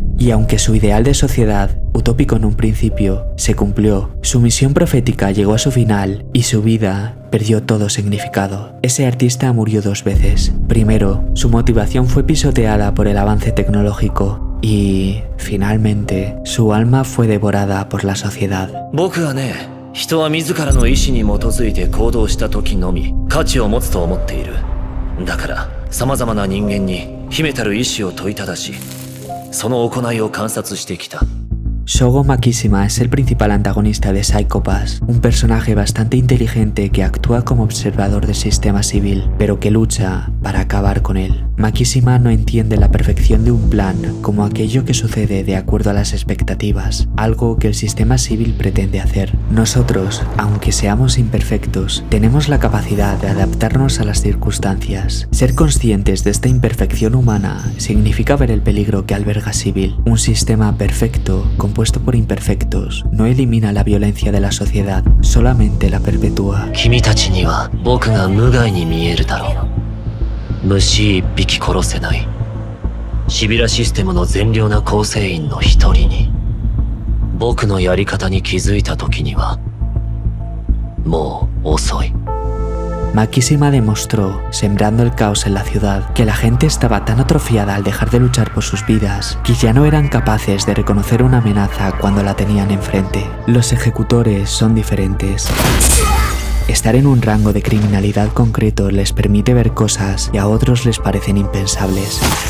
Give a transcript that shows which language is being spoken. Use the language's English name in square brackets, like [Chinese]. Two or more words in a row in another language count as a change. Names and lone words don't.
[Spanish] Y aunque su ideal de sociedad, utópico en un principio, se cumplió, su misión profética llegó a su final y su vida perdió todo significado. Ese artista murió 2 veces. Primero, su motivación fue pisoteada por el avance tecnológico y, finalmente, su alma fue devorada por la sociedad. [Japanese] 僕はね、人は自らの意志に基づいて行動した時のみ価値を持つと思っている。だから様々な人間に秘めたる意志を問いただし、その行いを観察してきた。 [Spanish] Shogo Makishima es el principal antagonista de Psycho Pass, un personaje bastante inteligente que actúa como observador del sistema civil, pero que lucha para acabar con él. Makishima no entiende la perfección de un plan como aquello que sucede de acuerdo a las expectativas, algo que el sistema civil pretende hacer. Nosotros, aunque seamos imperfectos, tenemos la capacidad de adaptarnos a las circunstancias. Ser conscientes de esta imperfección humana significa ver el peligro que alberga Civil. Un sistema perfecto, compuesto por imperfectos, no elimina la violencia de la sociedad, solamente la perpetúa. [Japanese] 君たちには僕が無害に見えるだろう。虫一匹殺せない。シビラシステムの善良な構成員の一人に、僕のやり方に気づいた時には、もう遅い。 [Spanish] Makishima demostró, sembrando el caos en la ciudad, que la gente estaba tan atrofiada al dejar de luchar por sus vidas que ya no eran capaces de reconocer una amenaza cuando la tenían enfrente. Los ejecutores son diferentes. Estar en un rango de criminalidad concreto les permite ver cosas que a otros les parecen impensables.